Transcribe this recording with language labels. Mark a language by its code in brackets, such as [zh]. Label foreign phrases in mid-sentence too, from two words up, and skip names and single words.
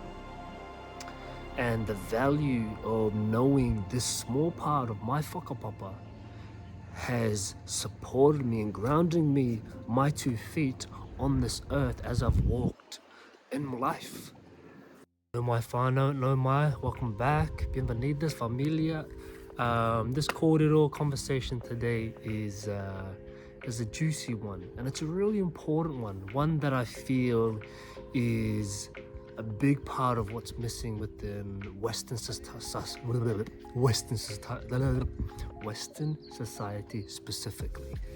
[en] And the value of knowing this small part of my whakapapa has supported me and grounding me, my 2 feet on this earth as I've walked in life. [mi] No mai whānau, no mai, [en] welcome back, [es] bienvenidos, familia. [en] This kōrero conversation today is a juicy one, and it's a really important one that I feel is a big part of what's missing within Western society specifically.